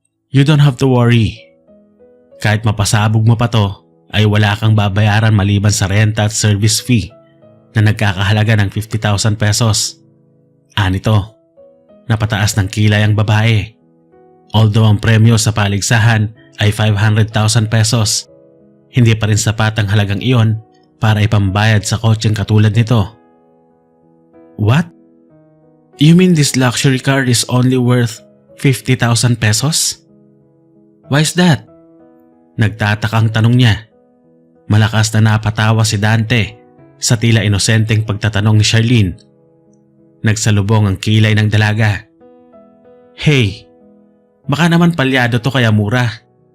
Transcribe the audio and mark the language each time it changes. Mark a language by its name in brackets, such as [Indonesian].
[English] You don't have to worry. [Filipino] Kahit mapasabog mo pa to, ay wala kang babayaran maliban sa renta at service fee na nagkakahalaga ng 50,000 pesos. Anito, napataas ng kilay ang babae. Although ang premyo sa paligsahan ay 500,000 pesos, hindi pa rin sapat ang halagang iyon para ipambayad sa kotseng katulad nito. [English] What? You mean this luxury car is only worth 50,000 pesos? Why is that? [Filipino] Nagtatakang tanong niya. Malakas na napatawa si Dante sa tila inosenteng pagtatanong ni Charlene. Nagsalubong ang kilay ng dalaga. Hey, baka naman palyado to kaya mura.